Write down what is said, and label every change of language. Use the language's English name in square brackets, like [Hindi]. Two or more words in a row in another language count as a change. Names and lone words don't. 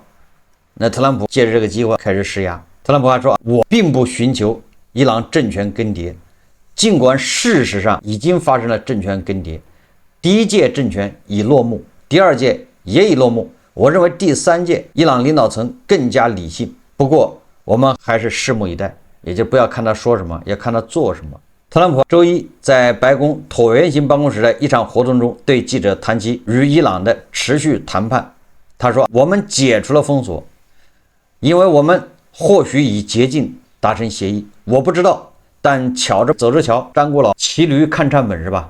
[Chinese] 那特朗普借着這個機會開始施壓。特朗普還說：“我並不尋求伊朗政權更迭，儘管事實上已經發生了政權更迭。第1屆政權已落幕，第2屆也已落幕。我認為第3屆伊朗領導層更加理性。不過，我們還是拭目以待。” 也就不要看他說什麼，要看他做什麼。特朗普周一在白宮橢圓形辦公室的一場活動中，對記者談及與伊朗的持續談判。他說：“我們解除了封鎖，因為我們或許已接近達成協議。我不知道，但走着瞧，張果老騎驢看唱本是吧？